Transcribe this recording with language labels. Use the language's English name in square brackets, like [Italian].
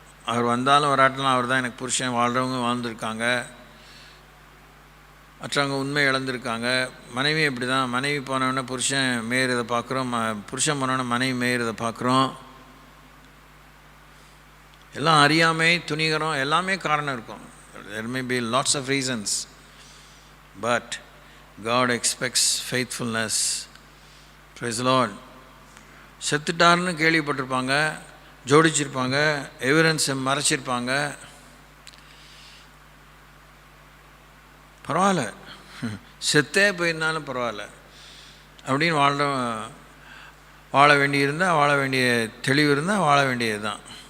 [Tamil] அவர் வந்தாலும் வராட்டலாம், அவர் தான் எனக்கு புருஷன். வாழ்கிறவங்க வாழ்ந்துருக்காங்க, மற்றவங்க உண்மை இழந்திருக்காங்க. மனைவி இப்படி தான். மனைவி போனவொடனே புருஷன் மேயறதை பார்க்குறோம், புருஷன் போனவொடனே மனைவி மேயறதை பார்க்குறோம். எல்லாம் அறியாமை, துணிகரம், எல்லாமே காரணம் இருக்கும். [English] there may be lots of reasons, but God expects faithfulness. Praise the Lord. [Tamil] செத்துட்டார்னு கேள்விப்பட்டிருப்பாங்க, ஜோடிச்சிருப்பாங்க, எவிடன்ஸை மறைச்சிருப்பாங்க. பரவாயில்ல, செத்தே போயிருந்தாலும் பரவாயில்ல அப்படின்னு வாழ வேண்டியிருந்தால், வாழ வேண்டிய தெளிவு இருந்தால் வாழ வேண்டியது தான்.